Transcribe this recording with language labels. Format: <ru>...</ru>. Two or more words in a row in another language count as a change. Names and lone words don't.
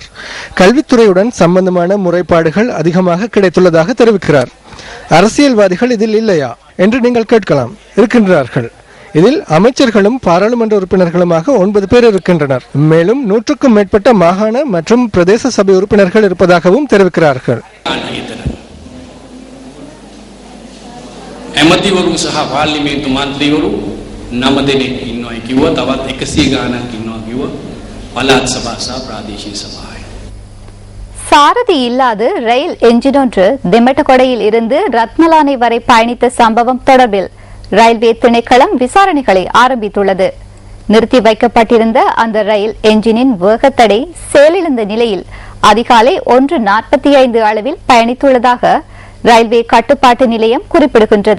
<ta>கல்வித்துறையுடன் சம்பந்தமான முறைப்பாடுகள் அதிகமாக கிடைத்துள்ளதாக தெரிவிக்கிறார். அரசியல்வாதிகள் இதில் இல்லையா என்று நீங்கள் கேட்கலாம். இருக்கின்றார்கள். இதில் அமைச்சர்களும் பாராளுமன்ற உறுப்பினர்களுமாக 9 பேர் இருக்கின்றனர். மேலும் 100க்கும் மேற்பட்ட மாகாண மற்றும் பிரதேச சபை உறுப்பினர்கள் இருப்பதாகவும் தெரிவிக்கிறார்கள்.</ta> <si>ඇමතිවරු සහ පාර්ලිමේන්තු මන්ත්‍රීවරු 9 දෙනෙක් ඉන්නවා කිව්වා. තවත් 100 ගාණක් ඉන්නවා කිව්වා. පළාත් සභා සහ ප්‍රාදේශීය සභාවේ.</si> <ta>சாரதி இல்லாது ரயில் என்ஜின் ஒன்று திமட்டகொடையில் இருந்து ரத்மலானை வரை பயணித்த சம்பவம் தொடர்பில் ரயில்வே திணைக்களம் விசாரணைகளை ஆரம்பித்துள்ளது. நிறுத்தி வைக்கப்பட்டிருந்த அந்த ரயில் என்ஜினின் வேகத்தடை செயலிழந்த நிலையில் அதிகாலை 1:45 அளவில் பயணித்துள்ளதாக ரயில்வே கட்டுப்பாட்டு நிலையம் குறிப்பிடுகின்றது.</ta>